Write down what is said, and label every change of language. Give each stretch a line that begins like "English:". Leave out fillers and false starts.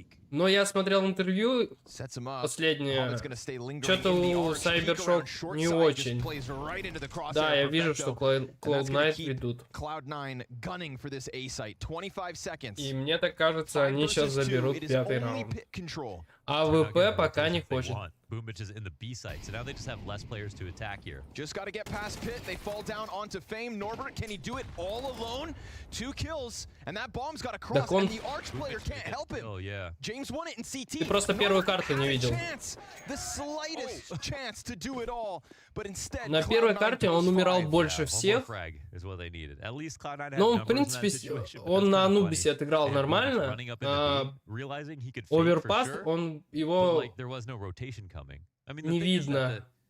Russian: Но я смотрел интервью последнее. Что-то у Сайбершок не очень. Да, я вижу, что Cloud9 ведут. И мне так кажется, они сейчас заберут 5-й раунд. А ВП пока не хочет.
English: Boomich is in the B site, so now they just have less players to attack here. Just got to get past Pit. They fall down onto Fame. Norbert, can he do it all alone? 2 kills, and that bomb's got to cross, and the Arch player can't help him. Oh, yeah. James won it in CT.
Russian: Ты просто первую карту не видел.
English: The slightest chance to do it all, but instead,
Russian: на первой карте он умирал больше всех. Но, в принципе, он на Анубисе отыграл нормально. Оверпаст, он его не видно.